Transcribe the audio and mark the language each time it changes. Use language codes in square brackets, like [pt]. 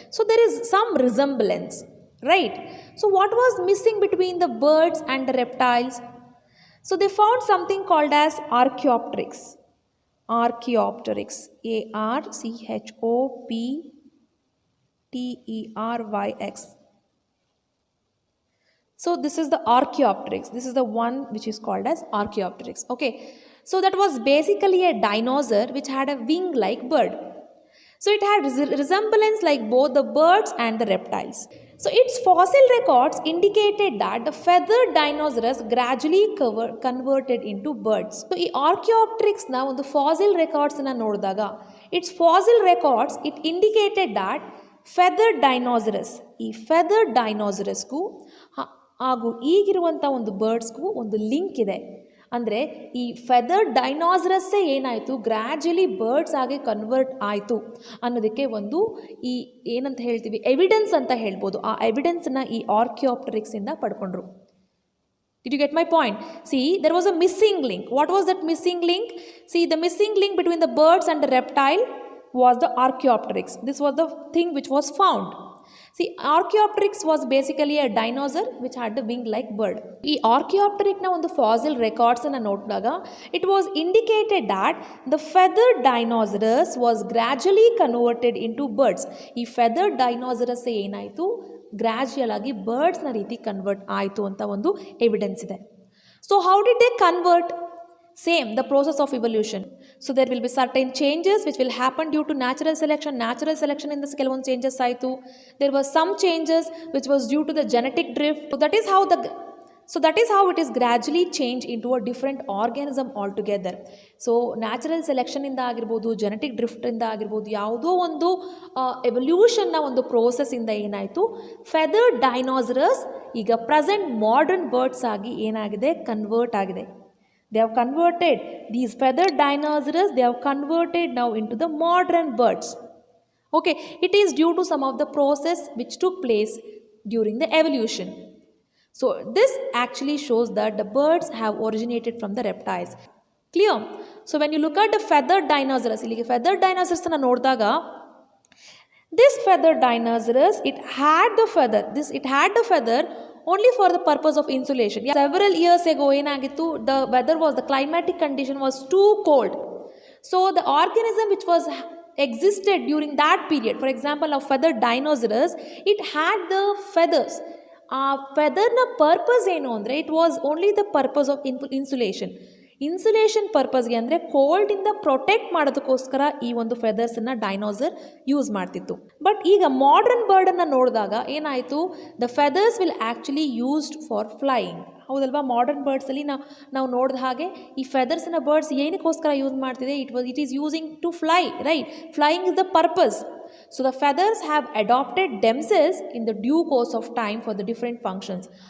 [en] So there is some resemblance, right? So what was missing between the birds and the reptiles? So they found something called as Archaeopteryx. Archaeopteryx, Archaeopteryx. So this is the Archaeopteryx. This is the one which is called as Archaeopteryx. Okay, so that was basically a dinosaur which had a wing-like bird. So it had resemblance like both the birds and the reptiles. So its fossil records indicated that the feathered dinosaurs gradually converted into birds. So [kn] ಈ ಆರ್ಕಿಯಾಪ್ಟ್ರಿಕ್ಸ್ನ ಒಂದು fossil ರೆಕಾರ್ಡ್ಸನ್ನು ನೋಡಿದಾಗ [en] its fossil records it indicated that feathered dinosaurs, ಈ feathered dinosaurs [kn] ಹಾಗೂ ಈಗಿರುವಂಥ ಒಂದು ಬರ್ಡ್ಸ್ಗೂ ಒಂದು link ಇದೆ. ಅಂದರೆ ಈ ಫೆದರ್ ಡೈನಾಸರಸ್ಸೇ ಏನಾಯಿತು, ಗ್ರ್ಯಾಜುಲಿ ಬರ್ಡ್ಸ್ ಆಗಿ ಕನ್ವರ್ಟ್ ಆಯಿತು ಅನ್ನೋದಕ್ಕೆ ಒಂದು ಈ ಏನಂತ ಹೇಳ್ತೀವಿ ಎವಿಡೆನ್ಸ್ ಅಂತ ಹೇಳ್ಬೋದು. ಆ ಎವಿಡೆನ್ಸನ್ನು ಈ ಆರ್ಕಿಯಾಪ್ಟರಿಕ್ಸಿಂದ ಪಡ್ಕೊಂಡ್ರು. [en] Did you get my point? See, there was a missing link. What was that missing link? See, the missing link between the birds and the reptile was the Archaeopteryx. This was the thing which was found. See, Archaeopteryx was basically a dinosaur which had a wing-like bird. [kn] ಈ ಆರ್ಕಿಯಾಪ್ಟರಿಕ್ನ ಒಂದು fossil ರೆಕಾರ್ಡ್ಸನ್ನು ನೋಡಿದಾಗ [en] It was indicated that the feather dinosaurs was gradually converted into birds. [kn] ಈ feather ಡೈನಾಸರಸ್ ಏನಾಯಿತು, gradual ಆಗಿ ಬರ್ಡ್ಸ್ನ ರೀತಿ convert ಆಯಿತು ಅಂತ ಒಂದು ಎವಿಡೆನ್ಸ್ ಇದೆ. [en] So how did they convert? Same, the process of evolution. So there will be certain changes which will happen due to natural selection. Natural selection in this [kn] ಕೆಲವೊಂದು [en] changes [kn] ಆಯಿತು. [en] There were some changes which was due to the genetic drift. So that is how it is gradually changed into a different organism altogether. [kn] So natural selection ಇಂದ ಆಗಿರ್ಬೋದು, genetic drift ಇಂದ ಆಗಿರ್ಬೋದು, ಯಾವುದೋ ಒಂದು ಎವಲ್ಯೂಷನ್ನ ಒಂದು process ಇಂದ ಏನಾಯಿತು, ಫೆದರ್ ಡೈನಾಸರಸ್ ಈಗ ಪ್ರೆಸೆಂಟ್ ಮಾಡರ್ನ್ ಬರ್ಡ್ಸ್ ಆಗಿ ಏನಾಗಿದೆ, ಕನ್ವರ್ಟ್ ಆಗಿದೆ. [en] They have converted these feathered dinosaurs, they have converted now into the modern birds. Okay, it is due to some of the process which took place during the evolution. So this actually shows that the birds have originated from the reptiles. Clear? So when you look at the feathered dinosaurs, [kn] illige [en] feathered dinosaurs [kn] na noಡಿದಾಗ [en] this feathered dinosaurs, it had the feather only for the purpose of insulation. Yeah, several years ago [kn] ಏನಾಗಿತ್ತು, [en] the weather was, the climatic condition was too cold. So the organism which was existed during that period, for example of feathered dinosaurs, it had the feathers. [kn] ಆ ಫೆದರ್ನ purpose ಏನು ಅಂದರೆ [en] it was only the purpose of insulation [kn] ಪರ್ಪಸ್ಗೆ, ಅಂದರೆ ಕೋಲ್ಡಿಂದ protect ಮಾಡೋದಕ್ಕೋಸ್ಕರ ಈ ಒಂದು ಫೆದರ್ಸನ್ನು dinosaur use ಮಾಡ್ತಿತ್ತು. [en] but [kn] ಈಗ modern ಬರ್ಡನ್ನು ನೋಡಿದಾಗ ಏನಾಯಿತು, [en] The feathers will actually used for flying. [kn] ಹೌದಲ್ವಾ? ಮಾಡರ್ನ್ ಬರ್ಡ್ಸಲ್ಲಿ ನಾವು ನೋಡಿದ ಹಾಗೆ ಈ ಫೆದರ್ಸನ್ನ ಬರ್ಡ್ಸ್ ಏನಕ್ಕೋಸ್ಕರ ಯೂಸ್ ಮಾಡ್ತಿದೆ, [en] It is using to fly, right? Flying is the purpose. So the feathers have adopted themselves in the due course of time for the different functions.